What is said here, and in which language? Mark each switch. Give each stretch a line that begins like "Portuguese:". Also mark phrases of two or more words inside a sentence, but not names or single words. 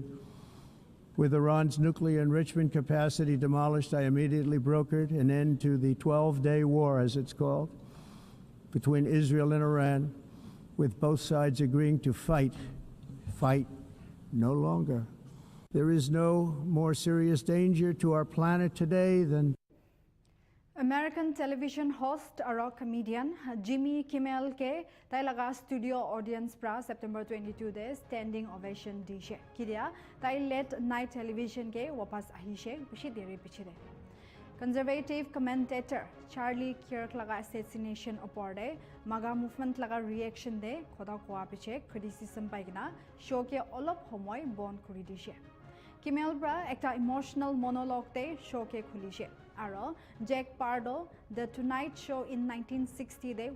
English: With Iran's nuclear enrichment capacity demolished, I immediately brokered an end to the 12-day war, as it's called, between Israel and Iran, with both sides agreeing to fight no longer. There is no more serious danger to our planet today than American television host
Naga Pidgin: aro comedian Jimmy Kimmel ke tai laga
English: studio audience
Naga Pidgin: pra September 22 de
English: standing ovation
Naga Pidgin: dishe kidia tai
English: late night television
Naga Pidgin: ke wapas ahishe bishi deri pichide.
English: Conservative commentator
Naga Pidgin: Charlie Kirk laga assassination oporde maga movement laga reaction de khoda koa piche criticism paigna show ke olop homoy bon kuri dishe. Kimmel bra ekta
English: emotional monologue
Naga Pidgin: te show ke khulishe aro Jack Pardo The Tonight Show in 1960 de